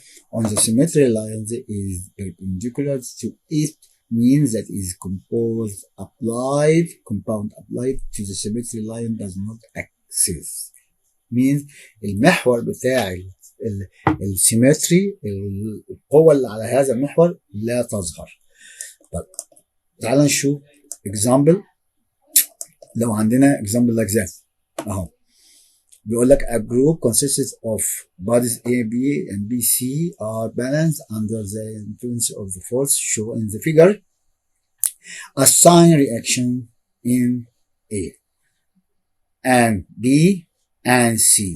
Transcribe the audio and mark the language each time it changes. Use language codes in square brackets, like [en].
[en] on the symmetry lines is perpendicular to it, means that is compound applied to the symmetry line does not exist. means [ar] المحور بتاع السيمتري، القوة اللي على هذا المحور لا تظهر. طيب تعال نشوف example. لو عندنا [en] example like that [ar] اهو، بيقول لك [en] a group consists of bodies A, B and B, C are balanced under the influence of the force shown in the figure. Assign reaction in A and B and C.